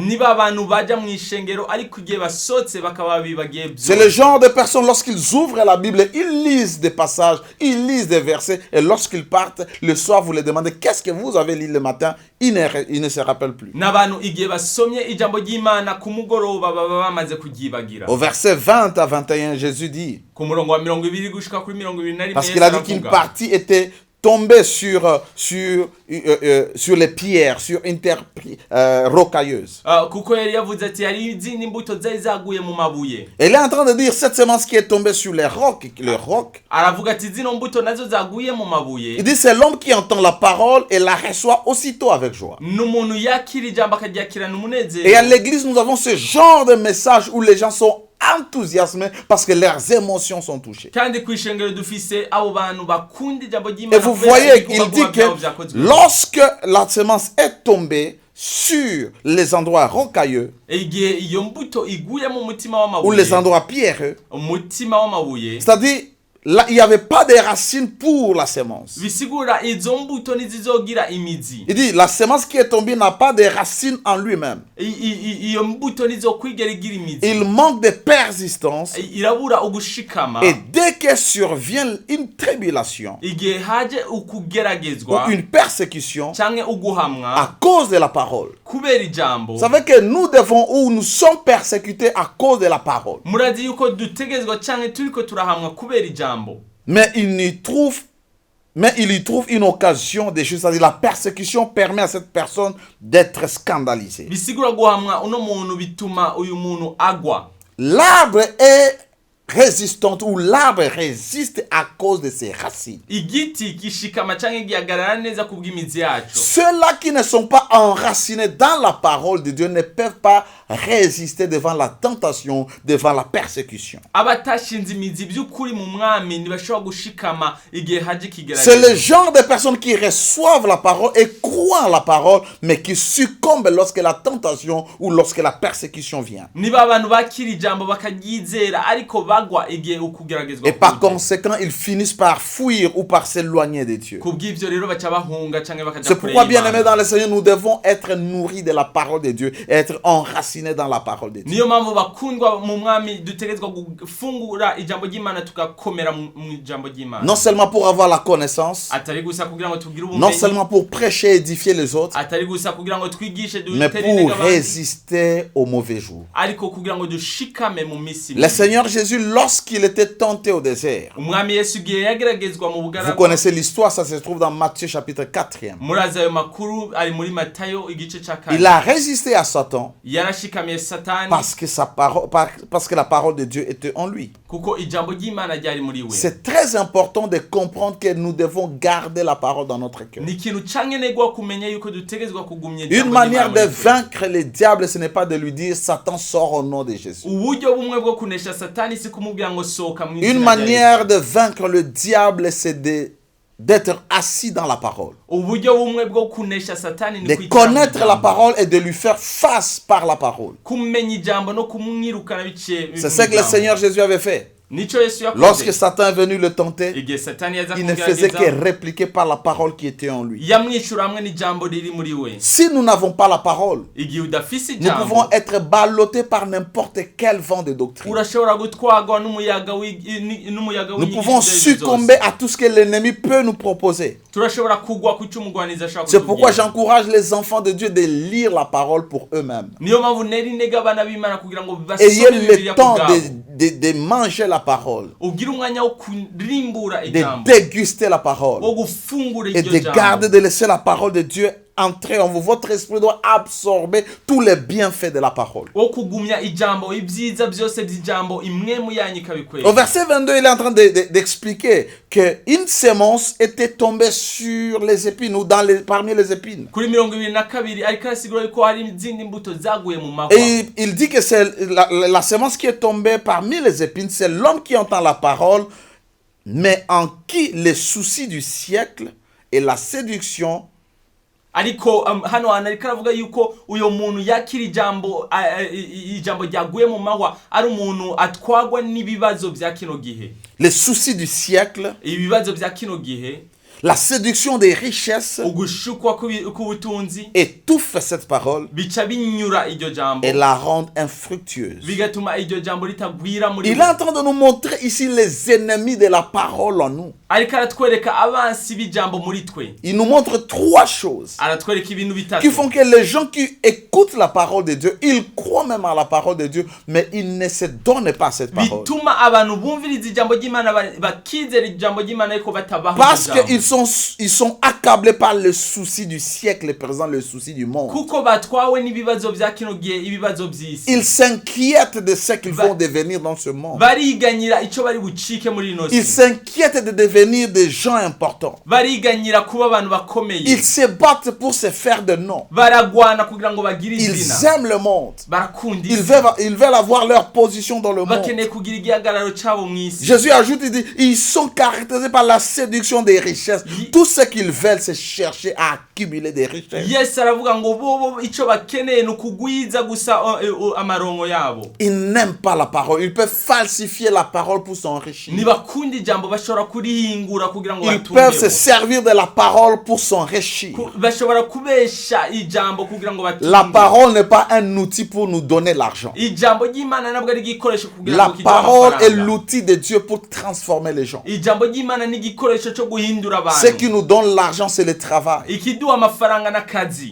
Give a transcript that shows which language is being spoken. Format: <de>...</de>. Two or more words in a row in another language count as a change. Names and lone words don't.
<rn>niba abantu baja mu ishengero ariko igihe basotse bakaba bibagiye</rn> <fr>C'est le genre de personnes, lorsqu'ils ouvrent la Bible, ils lisent des passages, ils lisent des versets, et lorsqu'ils partent, le soir, vous les demandez, qu'est-ce que vous avez lu le matin? Ils ne se rappellent plus.</fr> <rn>n'abantu igihe basomye ijambo ry'Imana ku mugoroba baba bamaze kuryibagira.</rn> <fr>Au verset 20 à 21, Jésus dit,</fr> <rn>ku murongo wa 20 gushika kuri 21</rn> <fr>parce qu'il a dit qu'une partie était tombée sur les pierres, sur une terre rocailleuse.</fr> <rn>kuko yari yavuze ati hari izindi mbuto zari zaguye mu mabuye.</rn> <fr>Et il est en train de dire, cette semence qui est tombée sur les rocs,</fr> <rn>aravuga ati zino mbuto nazo zaguye mu mabuye.</rn> <fr>il dit, c'est l'homme qui entend la parole et la reçoit aussitôt avec joie.</fr> <rn>n'umuntu yakira ijambo akaryakirana umunezero.</rn> <fr>Et à l'église, nous avons ce genre de message où les gens sont enthousiasmés parce que leurs émotions sont touchées.</fr> <rn>kandi ku ishengero dufise abo bantu bakunda ijambo</rn> <fr>Et</fr> <rn>ry'Imana.</rn> <fr>vous voyez, il dit que lorsque la semence est tombée sur les endroits rocailleux</fr> <rn>igihe iyo mbuto iguye mu mutima</rn> <fr>ou les</fr> <rn>w'amabuye,</rn> <fr>endroits pierreux,</fr> <rn>umutima w'amabuye,</rn> <fr>c'est-à-dire là, il n'y avait pas de racines pour la semence.</fr> <rn>bisigura izo mbuto ntizizogira imizi.</rn> <fr>Il dit, la semence qui est tombée n'a pas de racines en lui-même.</fr> <rn>iyo mbuto ntizokwigera igira imizi.</rn> <fr>Il manque de persistance.</fr> <rn>irabura ugushikama.</rn> <fr>Et dès que survient une tribulation</fr> <rn>igihe haje</rn> <fr>ou</fr> <rn>ukugeragezwa</rn> <fr>une persécution</fr> <rn>canke uguhamwa</rn> <fr>à cause de la parole,</fr> <rn>kubera ijambo,</rn> <fr>vous savez que nous devons ou nous sommes persécutés à cause de la parole. murazi yuko dutegezwa canke turiko turahamwa kubera ijambo. Mais il y trouve une occasion des choses. C'est-à-dire la persécution permet à cette personne d'être scandalisée.</fr> <rn>bisigura guhamwa uno muntu bituma uyu muntu agwa.</rn> <fr>L'arbre est résistante ou l'arbre résiste à cause de ses racines.</fr> <rn>igiti gishikama canke gihagarara neza kubw'imizi yaco.</rn> <fr>Ceux-là qui ne sont pas enracinés dans la parole de Dieu ne peuvent pas résister devant la tentation, devant la persécution.</fr> <rn>abatashinze imizi by'ukuri mu mwami ntibashobora gushikama igihe haje</rn> <fr>C'est</fr> <rn>ikigeragezwa.</rn> <fr>le genre de personnes qui reçoivent la parole et croient en la parole, mais qui succombent lorsque la tentation ou lorsque la persécution vient.</fr> <rn>niba abantu bakira ijambo bakaryizera ariko bagwa igihe ukugeragezwa</rn> <fr>Et par</fr> <rn>kuje.</rn> <fr>conséquent, ils finissent par fuir ou par s'éloigner de Dieu.</fr> <rn>kubw'ivyo rero baca bahunga canke bakaja</rn> <fr>C'est</fr> <rn>kure</rn> <fr>pourquoi, bien aimés</fr> <rn>y'Imana.</rn> <fr>dans le Seigneur, nous devons être nourris de la parole de Dieu et être enracinés dans la parole de Dieu.</fr> <rn>niyo mpamvu bakundwa mu mwami dutegerezwa gufungura ijambo ry'Imana tugakomera mu ijambo ry'Imana.</rn> <fr>Non seulement pour avoir la connaissance,</fr> <rn>atari gusa kugira ngo tugire</rn> <fr>non</fr> <rn>ubumenyi,</rn> <fr>seulement pour prêcher et édifier les autres,</fr> <rn>atari gusa kugira ngo twigishe</rn> <fr>mais</fr> <rn>dutere</rn> <fr>pour</fr> <rn>abandi,</rn> <fr>résister aux mauvais jours.</fr> <rn>ariko kugira ngo dushikame mu misi</rn> <fr>Le</fr> <rn>mibi.</rn> <fr>Seigneur Jésus, lorsqu'il était tenté au désert,</fr> <rn>umwami Yesu igihe yageragezwa mu</rn> <fr>vous</fr> <rn>bugaragwa,</rn> <fr>connaissez l'histoire, ça se trouve dans Matthieu chapitre 4e.</fr> <rn>murazi ayo makuru ari muri Matayo igice ca</rn> <fr>Il</fr> <rn>kane.</rn> <fr>a résisté à Satan</fr> <rn>Yarashikamiye Satani</rn> <fr>parce que la parole de Dieu était en lui.</fr> <rn>kuko ijambo ry'Imana ryari muri we.</rn> <fr>C'est très important de comprendre que nous devons garder la parole dans notre cœur.</fr> <rn>Ni ikintu cankenegwa kumenya yuko dutegezwa kugumya</rn> <fr>Une</fr> <rn>ijambo</rn> <fr>manière de</fr> <rn>ry'Imana muri twe.</rn> <fr>vaincre le diable, ce n'est pas de lui dire Satan sort au nom de Jésus.</fr> <rn>Uburyo bumwe bwo kunesha Satani si kumubwira ngo sohoka mu</rn> <fr>Une</fr> <rn>izina rya</rn> <fr>manière de vaincre le diable, c'est d'être assis dans la parole.</fr> <rn>uburyo bumwe bwo kunesha Satani ni</rn> <fr>De</fr> <rn>kwicara mu</rn> <fr>connaître la</fr> <rn>ijambo.</rn> <fr>parole et de lui faire face par la parole.</fr> <rn>Kumenya ijambo no kumwirukana biciye</rn> <fr>C'est ce que le Seigneur Jésus avait fait.</fr> <rn>nico Yesu</rn> <fr>Lorsque</fr> <rn>yakoze.</rn> <fr>Satan est venu le tenter,</fr> <rn>Igihe Satani yaza</rn> <fr>il ne faisait que</fr> <rn>kugerageza</rn> <fr>répliquer par la parole qui était en lui.</fr> <rn>yamwishura hamwe n'ijambo riri muri we.</rn> <fr>Si nous n'avons pas la parole,</fr> <rn>Igihe udafise</rn> <fr>nous pouvons</fr> <rn>ijambo</rn> <fr>être ballottés par n'importe quel vent de doctrine.</fr> <rn>urashobora gutwarwa n'umuyaga</rn> <fr>Nous pouvons succomber à tout ce que l'ennemi peut nous proposer.</fr> <rn>turashobora kugwa ku cy'umugwaniza ashaka</rn> <fr>C'est pourquoi</fr> <rn>kutubwira.</rn> <fr>j'encourage les enfants de Dieu de lire la parole pour eux-mêmes.</fr> <rn>niyo mpamvu nera intege abana b'Imana kugira ngo</rn> <fr>Ayez</fr> <rn>basome</rn> <fr>le</fr> <rn>Bibiliya ku</rn> <fr>temps</fr> <rn>bwabo.</rn> <fr>de manger la parole,</fr> <rn>Ugire umwanya wo kurimbura</rn> <fr>de</fr> <rn>ijambo,</rn> <fr>déguster la</fr> <rn>wo</rn> <fr>parole</fr> <rn>gufungura</rn> <fr>et</fr> <rn>iryo</rn> <fr>de</fr> <rn>jambo,</rn> <fr>garder, de laisser la parole de Dieu entrer en vous. Votre esprit doit absorber tous les bienfaits de la parole.</fr> <rn>wo kugumya ijambo, ibyiza byose by'ijambo imwe mu yanyu</rn> <fr>Au</fr> <rn>ikabikwera.</rn> <fr>verset 22, il est en train d'expliquer qu'une sémence était tombée sur les épines ou parmi les épines.</fr> <rn>Kuri 22 ariko arasigura yuko hari izindi mbuto zaguye mu mahwa.</rn> <fr>Et il dit que c'est la sémence qui est tombée parmi les épines, c'est l'homme qui entend la parole, mais en qui les soucis du siècle et la séduction</fr> <rn>Ariko hano ariko aravuga yuko uyo muntu yakira ijambo ijambo ryaguye mu mahwa ari umuntu atwagwa n'ibibazo bya kino gihe.</rn> <fr>les soucis du siècle,</fr> <rn>Ibibazo bya kino gihe,</rn> <fr>la séduction des richesses,</fr> <rn>ugushukwa k'ubutunzi</rn> <fr>étouffe cette parole</fr> <rn>bica binyura iryo jambo,</rn> <fr>et la rend infructueuse.</fr> <rn>bigatuma iryo jambo litagwira muri</rn> <fr>Il est en train de nous montrer ici les ennemis de la parole en nous.</fr> <rn>ariko aratwereka abansi b'ijambo muri twe.</rn> <fr>Il nous montre trois choses</fr> <rn>Aratwereka ibintu</rn> <fr>qui</fr> <rn>bitatu</rn> <fr>font que les gens qui écoutent la parole de Dieu, ils croient même à la parole de Dieu, mais ils ne se donnent pas cette parole.</fr> <rn>bituma abantu bumviriza ijambo ry'Imana bakizera ijambo ry'Imana ariko batabaho</rn> <fr>Parce</fr> <rn>ijambo.</rn> <fr>qu'ils sont accablés par le souci du siècle présent, le souci du monde.</fr> <rn>Kuko batwawe n'ibibazo bya kino gihe, ibibazo by'isi.</rn> <fr>Ils s'inquiètent de ce qu'ils vont devenir dans ce monde.</fr> <rn>Bariganyira ico bari bucike muri ino</rn> <fr>Ils</fr> <rn>si.</rn> <fr>s'inquiètent de devenir des gens importants.</fr> <rn>Bariganyira kuba abantu bakomeye.</rn> <fr>Ils se battent pour se faire de nom.</fr> <rn>Baragwana kugira ngo bagire</rn> <fr>Ils</fr> <rn>izina.</rn> <fr>aiment le monde.</fr> <rn>Barakunda</rn> <fr>Ils</fr> <rn>isi.</rn> <fr>veulent avoir leur position dans le monde.</fr> <rn>Bakeneye kugira igihagararo cabo mw'isi.</rn> <fr>Jésus ajoute, il dit, ils sont caractérisés par la séduction des richesses. Tout ce qu'ils veulent, c'est chercher à accumuler des richesses.</fr> <rn>Yesu aravuga ngo bo ico bakeneye ni ukugwiza gusa amarongo yabo.</rn> <fr>Ils n'aiment pas la parole. Ils peuvent falsifier la parole pour s'enrichir.</fr> <rn>Ntibakunda ijambo, bashobora kurihingura kugira ngo</rn> <fr>Ils peuvent se</fr> <rn>batungeho.</rn> <fr>servir de la parole pour s'enrichir.</fr> <rn>Bashobora kubesha ijambo kugira ngo</rn> <fr>La</fr> <rn>batunge.</rn> <fr>parole n'est pas un outil pour nous donner l'argent.</fr> <rn>Ijambo ry'Imana nabwo ari igikoresho kugira</rn> <fr>La</fr> <rn>ngo kiduhe</rn> <fr>parole est</fr> <rn>amafaranga.</rn> <fr>l'outil de Dieu pour transformer les gens.</fr> <rn>Ijambo ry'Imana ni igikoresho cyo guhindura</rn> <fr>Ce</fr> <rn>abantu.</rn> <fr>qui nous donne l'argent, c'est le travail.</fr> <rn>Ikiduha amafaranga n'akazi.</rn>